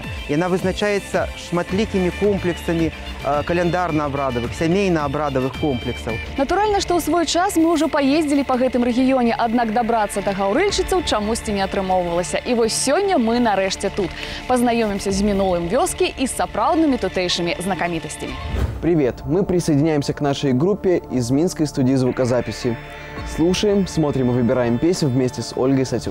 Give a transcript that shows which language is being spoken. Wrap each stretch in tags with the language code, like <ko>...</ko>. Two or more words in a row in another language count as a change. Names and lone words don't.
<be>Яна вызначаецца шматлікімі комплексамі каляндарна-абрадавых, сямейна-абрадавых комплексаў. Натуральна, што ў свой час мы ўжо паездзілі па гэтым рэгіёне, аднак дабрацца да гаўрыльчыцаў чамусьці не атрымоўвалася. І вось сёння мы нарэшце тут. Пазнаёмімся з мінулым вёскі і з сапраўднымі тутэйшымі знакамітасцямі.</be> <ru>Привет! Мы присоединяемся к нашей группе из Минской студии звукозаписи. Слушаем, смотрим и выбираем песню вместе с Ольгой Сатюк.</ru>